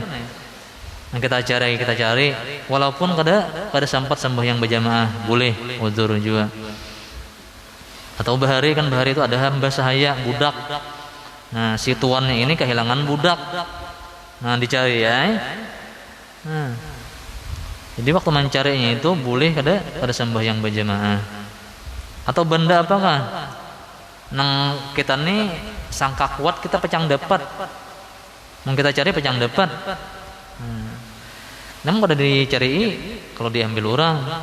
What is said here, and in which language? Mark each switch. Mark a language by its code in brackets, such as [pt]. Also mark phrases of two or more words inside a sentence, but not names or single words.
[bjn] Nah, kita cari, walaupun kada sempat sembahyang berjamaah, boleh uzur juga. Atau bahari itu ada hamba sahaya, budak. [id] Nah, si tuannya ini kehilangan budak. Nah, dicari ya. [bjn] Nah, jadi waktu mencarinya itu boleh kada sembahyang berjamaah. [id] Atau benda apakah? [bjn] Nang kita nih sangka kuat kita pecang dapat. Mau kita cari pecang dapat. Namun kada dicari kalau diambil orang.